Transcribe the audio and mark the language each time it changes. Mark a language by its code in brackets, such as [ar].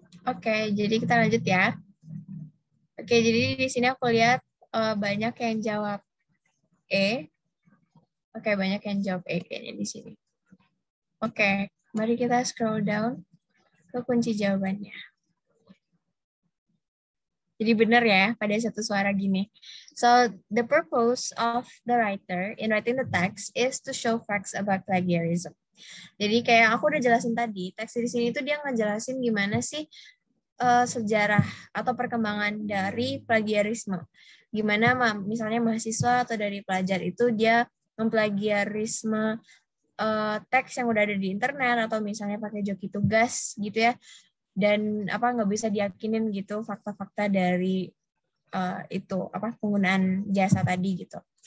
[id] Oke, jadi kita lanjut ya. Oke, jadi di sini aku lihat banyak yang jawab E. Oke, banyak yang jawab E kayaknya di sini. Oke, mari kita scroll down ke kunci jawabannya. Jadi benar ya, pada satu suara gini. [en] So, the purpose of the writer in writing the text is to show facts about plagiarism. [id] Jadi kayak aku udah jelasin tadi, teks di sini itu dia ngejelasin gimana sih sejarah atau perkembangan dari plagiarisme. Gimana misalnya mahasiswa atau dari pelajar itu dia memplagiarisme teks yang udah ada di internet atau misalnya pakai joki tugas gitu ya, dan nggak bisa diyakinin gitu fakta-fakta dari itu penggunaan jasa tadi gitu.